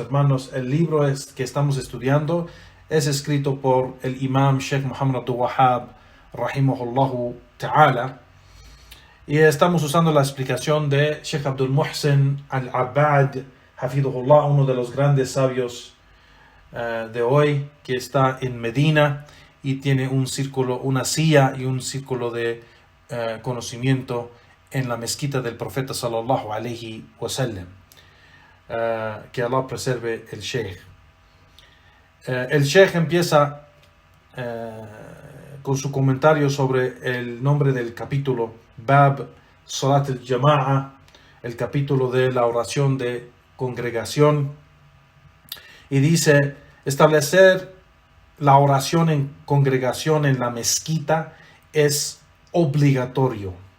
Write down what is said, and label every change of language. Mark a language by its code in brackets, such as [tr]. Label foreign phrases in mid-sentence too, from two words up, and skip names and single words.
[es] hermanos, el libro que estamos estudiando es escrito por el imam Sheikh Muhammad Abdul Wahhab [ar] رحمه الله تعالى, [es] y estamos usando la explicación de Sheikh Abdul Muhsin al-Abbad hafidhullah, uno de los grandes sabios de hoy, que está en Medina y tiene un círculo, una silla y un círculo de conocimiento en la mezquita del profeta [ar] صلى الله عليه وسلم. [es] Que Allah preserve el Sheikh. El Sheikh empieza con su comentario sobre el nombre del capítulo, [ar] باب صلاة الجماعة, [es] el capítulo de la oración de congregación, y dice: establecer la oración en congregación en la mezquita es obligatorio